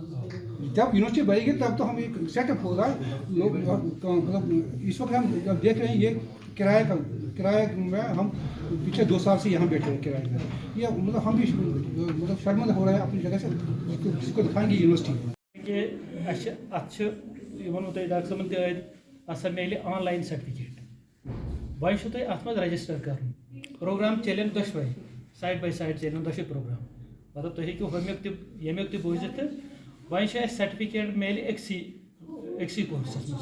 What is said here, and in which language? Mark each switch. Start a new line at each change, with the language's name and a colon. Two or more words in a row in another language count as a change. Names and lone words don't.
Urdu: جب یونیورسٹی بڑھے گی تب تو ہم ایک سیٹ اپ ہوگا. مطلب اس وقت ہم جب دیکھ رہے ہیں یہ کرایہ میں ہم پچھلے 2 سال سے یہاں بیٹھے ہیں کرایہ میں. یہ مطلب ہم بھی مطلب شرمندہ ہو رہے ہیں اپنی جگہ سے, جس کو دکھائیں گے یونیورسٹی.
Kashmiri: کہ اتھ ونو تۄہہِ ڈاکٹر صٲبن تہِ ٲدۍ ہسا میلہِ
English: online certificate.
Kashmiri: وۄنۍ چھُو تۄہہِ اتھ منٛز رجسٹر کرُن. پروگرام چلن دۄشوے,
English: side by side
Kashmiri: چلن دۄشوے پروگرام. مطلب تُہۍ ہیٚکِو ہُمیُک تہِ ییٚمیُک تہِ بوٗزِتھ تہٕ وۄنۍ چھُ اَسہِ سرٹِفکیٹ میلہِ أکسٕے کورسس منٛز.